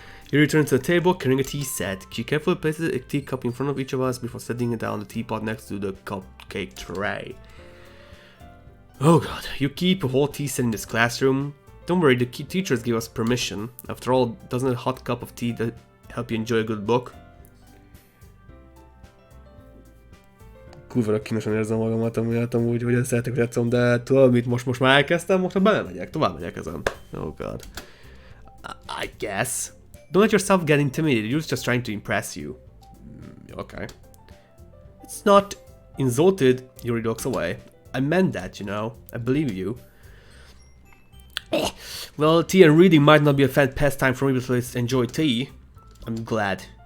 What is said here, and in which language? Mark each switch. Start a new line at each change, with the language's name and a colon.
English: He returns to the table carrying a tea set. She carefully places a teacup in front of each of us before setting it down the teapot next to the cupcake tray. Oh god, you keep a whole tea set in this classroom? Don't worry, the teachers gave us permission. After all, doesn't a hot cup of tea help you enjoy a good book?
Hungarian: Kurva kínosan érzem magamat, amiatt amúgy, hogy ezt szeretek, hogy játszom, de tudod mit, most már elkezdtem, most már belemegyek, tovább megyek ezen.
English: Oh god. I guess. Don't let yourself get intimidated, you're just trying to impress you. Okay. It's not insulted, Yuri looks away. I meant that, you know. I believe you. Well, tea and reading might not be a fun pastime for me, but let's enjoy tea. I'm glad.